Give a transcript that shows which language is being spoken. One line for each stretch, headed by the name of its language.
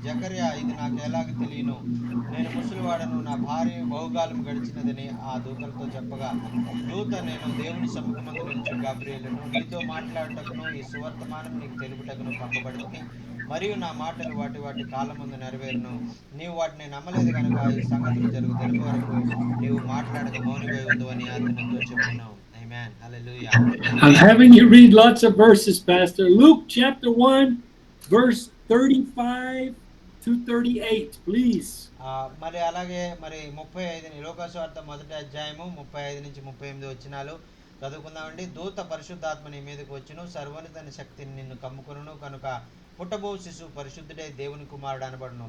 Telugu: జకర్యా, ఇది నాకు ఎలాగ తెలియను, నేను ముసలివాడను, నా భార్య బహుకాలం గడిచినదని ఆ దూతలతో చెప్పగా, దూత, నేను దేవుని సముఖమందు నిలిచి గాబ్రియేలును, నీతో మాట్లాడుటకును ఈ సువర్తమానం నీకు తెలుపుటకును పంపబడింది. మరియు నా మాటలు వాటి కాలమందు నెరవేరును. నీవు వాటిని నమ్మలేదు కనుక ఈ సంగతులు తెలుగు వరకు నీవు మాట్లాడక మౌనివై ఉండు అని అతనితో చెప్పినావు.
English: Amen. Hallelujah. I'm having you read lots of verses, Pastor. Luke chapter 1, verse 35 to 38, please.
Telugu: మరి అలాగే మరి 35 లోకాసువార్త మొదటి అధ్యాయము 35 నుంచి 38 వచనాలు చదువుకుందామండి. దూత పరిశుద్ధాత్మ నీ మీదకి వచ్చును, సర్వోన్నత శక్తిని నిన్ను కమ్ముకొనును, కనుక పుట్టబో శిశువు పరిశుద్ధుడే దేవుని కుమారుడు అనబడును.